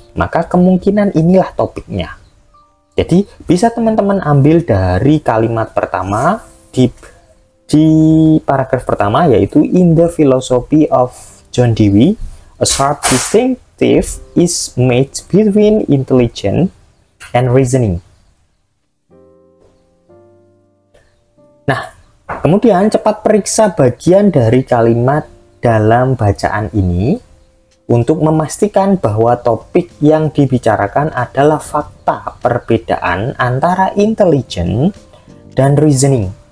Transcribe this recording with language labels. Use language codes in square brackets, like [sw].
[id] Maka kemungkinan inilah topiknya. Jadi bisa teman-teman ambil dari kalimat pertama di paragraf pertama, yaitu [en] in the philosophy of John Dewey, a sharp distinctive is made between intelligence and reasoning. [id] Nah, kemudian cepat periksa bagian dari kalimat dalam bacaan ini untuk memastikan bahwa topik yang dibicarakan adalah fakta perbedaan antara intelligence dan reasoning.